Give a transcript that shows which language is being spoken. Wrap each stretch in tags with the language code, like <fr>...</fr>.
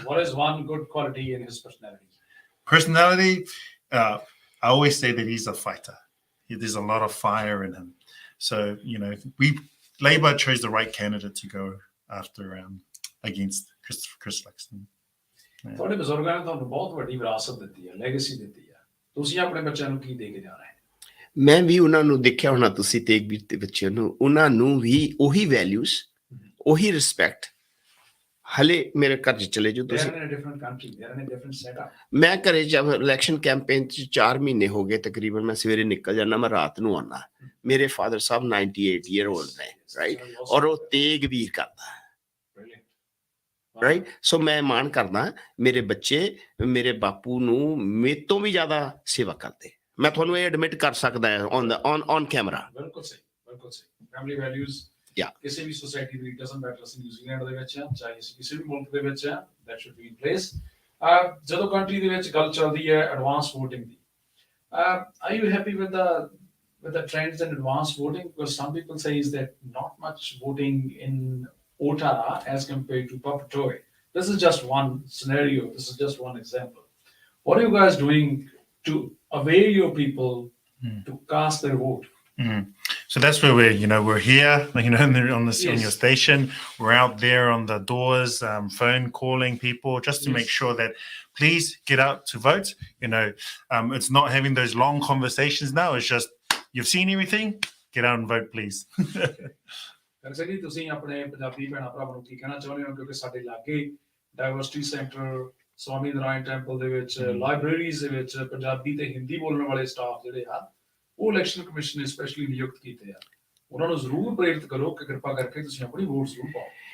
<en>What is one good quality in his personality? I always say that he's a fighter. There's a lot of fire in him. So, Labour chose the right candidate to go after against Chris Luxon.</en> <pa>ਤੁਹਾਡੇ ਬਜ਼ੁਰਗਾਂ ਨੇ ਤੁਹਾਨੂੰ ਬਹੁਤ ਵੱਡੀ ਵਿਰਾਸਤ ਦਿੱਤੀ ਹੈ, legacy ਦਿੱਤੀ ਹੈ। ਤੁਸੀਂ ਆਪਣੇ ਬੱਚਿਆਂ ਨੂੰ ਕੀ ਦੇ ਕੇ ਜਾ ਰਹੇ ਹੋ? ਮੈਂ ਵੀ ਉਹਨਾਂ ਨੂੰ ਦੇਖਿਆ ਹੋਣਾ, ਤੁਸੀਂ ਤੇਗਬੀਰ ਦੇ ਬੱਚਿਆਂ ਨੂੰ, ਉਹਨਾਂ ਨੂੰ ਵੀ ਉਹੀ ਵੈਲਿਊਜ਼, ਉਹੀ ਰਿਸਪੈਕਟ ਹਲੇ ਮੇਰੇ ਘਰ 'ਚ ਚਲੇ ਜਾਓ</pa> <en>They are</en> <pa>ਤੁਸੀਂ</pa> <en>in a different country. They are in a different setup.</en> <pa>ਮੈਂ ਘਰੇ ਜਦ ਇਲੈਕਸ਼ਨ ਕੈਂਪੇਨ 'ਚ 4 ਮਹੀਨੇ ਹੋ ਗਏ ਤਕਰੀਬਨ ਮੈਂ ਸਵੇਰੇ ਨਿਕਲ ਜਾਂਦਾ ਮੈਂ ਰਾਤ ਨੂੰ ਆਉਣਾ ਮੇਰੇ ਫਾਦਰ ਸਾਹਿਬ 98</pa> <en>year old</en> <pa>ਨੇ ਰਾਈਟ ਔਰ ਉਹ ਤੇਗ ਵੀਰ ਕਰਦਾ</pa> <en>Brilliant.</en> <pa>ਰਾਈਟ ਸੋ ਮੈਂ ਮਾਣ ਕਰਦਾ ਮੇਰੇ ਬੱਚੇ ਮੇਰੇ ਬਾਪੂ ਨੂੰ ਮੇਰੇ ਤੋਂ ਵੀ ਜ਼ਿਆਦਾ ਸੇਵਾ ਕਰਦੇ ਮੈਂ ਤੁਹਾਨੂੰ ਇਹ ਐਡਮਿਟ ਕਰ ਸਕਦਾ</pa> <en>on camera</en> <pa>ਬਿਲਕੁਲ ਸਹੀ ਬਿਲਕੁਲ ਸਹੀ ਫੈਮਿਲੀ ਵੈਲਿਊਜ਼</pa> <en>Yeah.</en> <pa>ਕਿਸੇ ਵੀ ਸੋਸਾਇਟੀ ਦੇ ਡਸਨਟ ਮੈਟਰ ਅਸੀਂ ਨਿਊਜ਼ੀਲੈਂਡ ਦੇ ਵਿੱਚ ਆ ਚਾਹੇ ਅਸੀਂ ਕਿਸੇ ਵੀ ਮੁਲਕ ਦੇ ਵਿੱਚ ਆ that should be in place ਜਦੋਂ ਕੰਟਰੀ ਦੇ ਵਿੱਚ ਗੱਲ ਚੱਲਦੀ ਹੈ advance VOTING ਦੀ</pa> <en>Are you happy with the trends in advanced voting because some people say is that not much voting in Otara as compared to Papatoy. This is just one scenario, this is just one example. What are you guys doing to aware your people to cast their vote? So that's where we're here, on this on your Yes. station. We're out there on the doors, phone calling people just to Yes. make sure that please get out to vote. It's not having those long conversations now. It's just you've seen everything. Get out and vote, please.</en> <pa>ਵੈਸੇ ਜੀ ਤੁਸੀਂ ਆਪਣੇ ਪੰਜਾਬੀ ਭੈਣਾਂ ਭਰਾਵਾਂ ਨੂੰ ਕੀ ਕਹਿਣਾ ਚਾਹੁੰਦੇ ਹੋ ਕਿਉਂਕਿ ਸਾਡੇ ਲਾਗੇ diversity centre Swami Narayan temple ਦੇ ਵਿੱਚ ਲਾਇਬ੍ਰੇਰੀਜ਼ ਦੇ ਵਿੱਚ ਪੰਜਾਬੀ ਤੇ ਹਿੰਦੀ ਬੋਲਣ ਵਾਲੇ ਸਟਾਫ ਜਿਹੜੇ ਆ ਉਹ ਇਲੈਕਸ਼ਨ ਕਮਿਸ਼ਨ ਨੇ ਸਪੈਸ਼ਲੀ ਨਿਯੁਕਤ ਕੀਤੇ ਆ ਉਹਨਾਂ ਨੂੰ ਜ਼ਰੂਰ ਪ੍ਰੇਰਿਤ ਕਰੋ ਕਿ ਕਿਰਪਾ ਕਰਕੇ ਤੁਸੀਂ ਆਪਣੀ ਵੋਟ ਜ਼ਰੂਰ ਪਾਓ</pa>